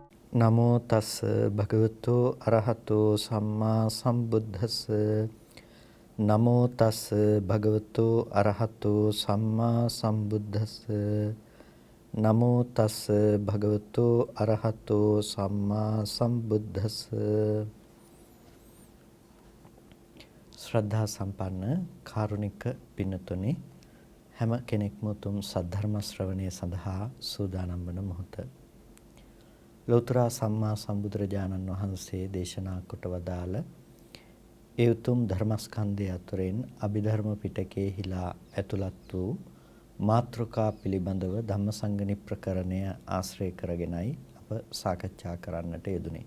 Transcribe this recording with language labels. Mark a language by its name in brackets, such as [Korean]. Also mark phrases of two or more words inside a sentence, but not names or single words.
[Pali] නමෝ තස් භගවතු අරහතෝ සම්මා සම්බුද්දස්ස නමෝ තස් භගවතු අරහතෝ සම්මා සම්බුද්දස්ස නමෝ තස් භගවතු අරහතෝ සම්මා සම්බුද්දස්ස [Sinhala] ශ්‍රද්ධා සම්පන්න කාරුණික පින්තුනි හැම කෙනෙක්ම උතුම් සද්ධර්ම ශ්‍රවණය සඳහා සූදානම් වන මොහොත ලෞතර සම්මා සම්බුදුරජාණන් වහන්සේ දේශනා කොට වදාළ ඒ උතුම් ධර්මස්කන්ධය අතුරෙන් අභිධර්ම පිටකයේ හිලා ඇතුළත් වූ මාතෘකා පිළිබඳව ධම්මසංගණි ප්‍රකරණය ආශ්‍රය කරගෙනයි අප සාකච්ඡා කරන්නට යෙදුනේ.